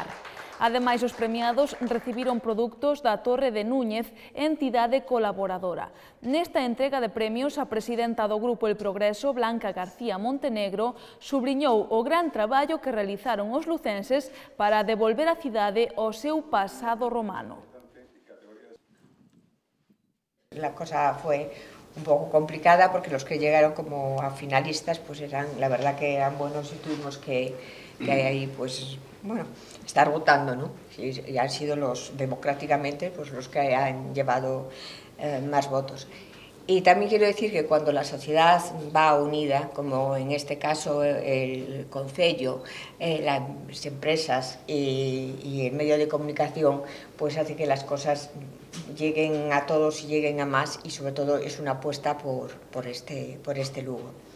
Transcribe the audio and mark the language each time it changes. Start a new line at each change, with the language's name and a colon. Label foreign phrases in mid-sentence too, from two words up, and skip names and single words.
Galician: Ademais, os premiados recibiron produtos da Torre de Núñez, entidade colaboradora. Nesta entrega de premios, a presidenta do Grupo El Progreso, Blanca García Montenegro, subliñou o gran traballo que realizaron os lucenses para devolver a cidade ao seu pasado romano.
Spanish: La cosa fue un poco complicada porque los que llegaron como a finalistas pues eran, la verdad que eran buenos y tuvimos que ahí pues, bueno, estar votando, ¿no? Y han sido los, democráticamente, pues los que han llevado más votos. Y también quiero decir que cuando la sociedad va unida, como en este caso el Concello, las empresas y el medio de comunicación, pues hace que las cosas lleguen a todos y lleguen a más, y sobre todo es una apuesta por este Lugo.